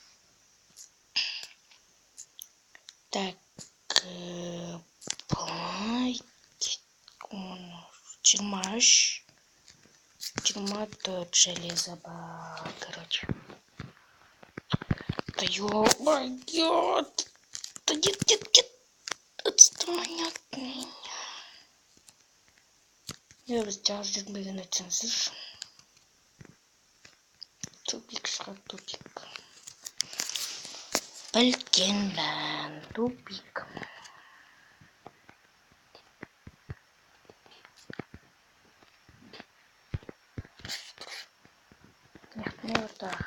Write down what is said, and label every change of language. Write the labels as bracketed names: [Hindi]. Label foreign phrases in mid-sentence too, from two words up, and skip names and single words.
[Kazakh] Так, былай 23, 24 железо бар, короче. [Russian] Да ё-моё! Да нет, отстань от меня. Я сейчас [Kazakh] жүрмеген айтсаңыздар. Тупик шығар, тупик. Білгенмін, тупик. Не орта.